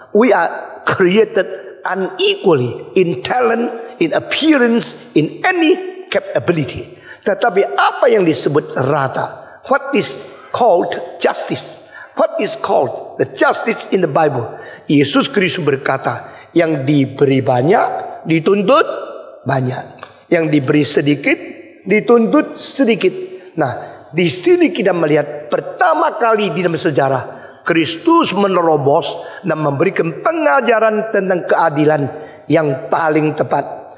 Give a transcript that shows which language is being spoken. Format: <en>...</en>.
<en>We are created unequally in talent, in appearance, in any capability.</en> <id>Tetapi apa yang disebut rata?</id> <en>What is called justice? What is called the justice in the Bible?</en> <id>Yesus Kristus berkata, yang diberi banyak dituntut banyak, yang diberi sedikit dituntut sedikit. Nah, di sini kita melihat pertama kali di dalam sejarah Kristus menerobos dan memberikan pengajaran tentang keadilan yang paling tepat.</id>